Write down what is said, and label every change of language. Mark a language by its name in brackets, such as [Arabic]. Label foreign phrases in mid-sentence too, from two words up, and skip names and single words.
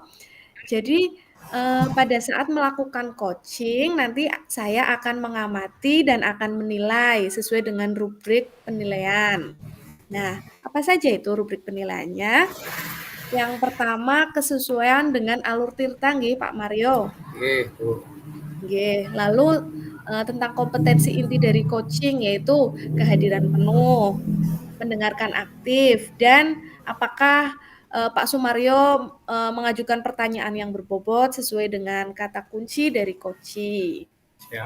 [Indonesian] Jadi, pada saat melakukan coaching nanti saya akan mengamati dan akan menilai sesuai dengan rubrik penilaian. Nah, apa saja itu rubrik penilaiannya? Yang pertama kesesuaian dengan alur tirta nggih Pak Mario. nggih, Bu. Nggih, lalu, tentang kompetensi inti dari coaching yaitu kehadiran penuh, mendengarkan aktif, dan apakah, Pak Sumaryo, mengajukan pertanyaan yang berbobot sesuai dengan kata kunci dari coaching. Siap.